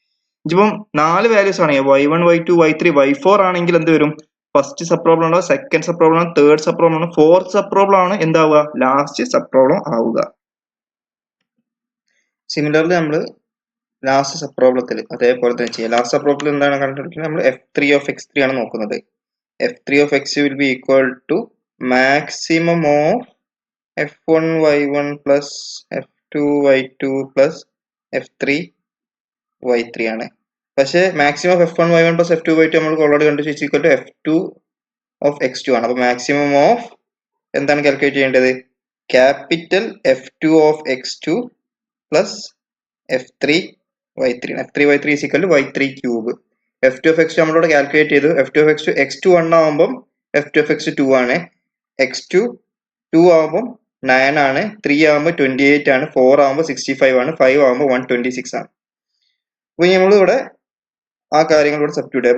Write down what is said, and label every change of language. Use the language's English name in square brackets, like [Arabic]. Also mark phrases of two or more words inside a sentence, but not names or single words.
[Malayalam] ഇപ്പം 4 വാല്യൂസ് ആണെങ്കിൽ y1 y2 y3 y4 ആണെങ്കിൽ എന്ത് വരും? [English] first sub problem [Malayalam] ഉണ്ടാവും, [English] second sub problem [Malayalam] ആണ്, [English] third sub problem [Malayalam] ആണ്, [English] fourth sub problem [Malayalam] ആണ് എന്താവുക? [English] last sub problem [Malayalam] ആവുക. സിമിലർലി നമ്മൾ [English] last sub problem [Malayalam] അതേപോലെ തന്നെ ചെയ്യാം. [English] last sub problem [Malayalam] എന്താണ് കണ്ടുപിടിക്കുന്നത്? നമ്മൾ [English] f3 of x3 [Malayalam] ആണ് നോക്കുന്നത്. [English] f3 of x will be equal to maximum of f1 y1 plus f2 y2 plus f3 y3 ആണ്. [Malayalam] പക്ഷേ [English] maximum of f1 y1 plus f2 y2 [Malayalam] നമ്മൾ ഓൾറെഡി കണ്ടുപിടിച്ചു [English] equal to f2 of x2 [Malayalam] ആണ്. അപ്പോൾ [English] maximum of [Malayalam] എന്താണ് കാൽക്കുലേറ്റ് ചെയ്യേണ്ടത്? [English] ക്യാപിറ്റൽ f2 of x2 plus f3 y3. f3 y3 is equal to y3 cube. f2 of x2 [Malayalam] നമ്മളിവിടെ കാൽക്കുലേറ്റ് ചെയ്തു. [English] f2 of x2 [Malayalam] x2 1 ആവുമ്പം [English] f2 of x2 [Malayalam] 2 ആണ്. x2 2 ആവുമ്പം 9 ആണ്, 3 ആവുമ്പോൾ 28 ആണ്, 4 ആവുമ്പോൾ 65 ആണ്, 5 ആവുമ്പോൾ 126 ആണ്. അപ്പോൾ നമ്മളിവിടെ ആ കാര്യങ്ങൾ ഇവിടെ സബ്സ്റ്റിറ്റ്യൂട്ട് ചെയ്യാം.